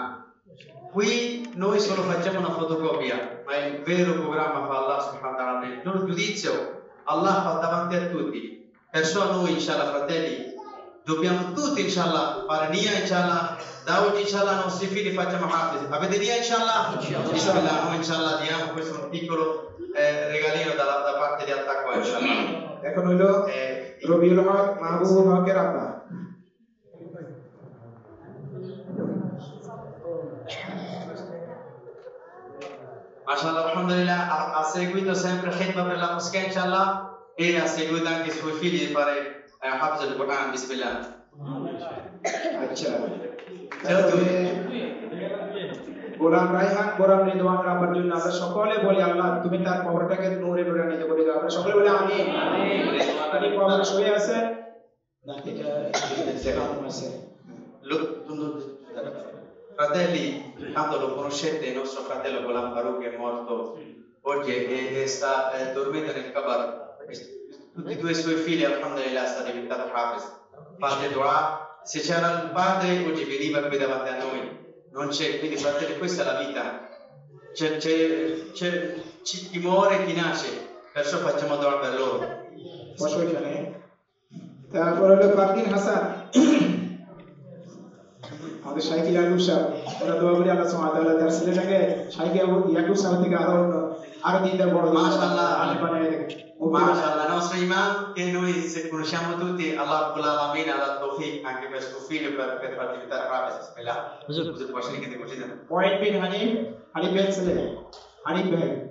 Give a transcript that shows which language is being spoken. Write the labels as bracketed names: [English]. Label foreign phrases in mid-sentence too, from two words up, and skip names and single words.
[Italian] Qui noi solo facciamo una fotocopia, ma il vero programma fa [Arabic] الله سبحانه وتعالى. [Italian] Il loro giudizio Allah fa davanti a tutti. Perciò noi, inshallah, fratelli, dobbiamo tutti, inshallah, fare nia, inshallah. Da oggi, inshallah, i nostri figli facciamo hafiz. Avete nia, inshallah? Bismillah, noi, inshallah, diamo questo un piccolo regalino da parte di Attaqwa, inshallah. [Bangla] এখন হলো রবিউল হক মাহবুবুল হকের আব্বা [Arabic] ما شاء الله الحمد لله, [Italian] ha seguito sempre khidma per la moschea, inshallah, e ha seguito anche i suoi figli di fare [Arabic] حافظ القرآن, [Italian] bismillah. [Bangla] আচ্ছা তাহলে গোলাম রায়হান গোলাম রিদওয়ানের আব্বার জন্য আমরা সকলে বলি আল্লাহ তুমি তার কবরটাকে নূরে নূরান্বিত করে দাও আমরা সকলে বলি আমিন তিনি কবরে শুয়ে আছে না এটা সেখানে আছে [Italian] Fratelli, tanto lo conoscete, il nostro fratello Golam Farouk è morto oggi e sta dormendo nel Kabar. Tutti e due i suoi figli, alhamdulillah, sta diventato hafiz. Fate dua, se c'era il padre oggi veniva qui davanti a noi, non c'è, quindi fratelli, questa è la vita. C'è chi muore e chi nasce, perciò facciamo dua per loro. [Bangla] বসো এখানে তারপর হলো ফারদিন হাসান আমাদের শাইখ ইয়াকুব সাহেব ওরা দোয়া করি [Arabic] الله سبحانه وتعالى [Bangla] তার ছেলেটাকে শাইখ ইয়াকুব সাহেব থেকে আরো দিনদার বড় মাশাআল্লাহ আলিম বানিয়ে দেয় [Italian] Mashallah, il nostro imam che noi conosciamo tutti, Allah Alamin ha dato tawfiq anche per suo figlio per far diventare hafiz. Bismillah. Huzur posso dire che così da. [Bangla] মুঈন বিন হানিফ হানিফ ভাই ছেলে হানিফ ভাই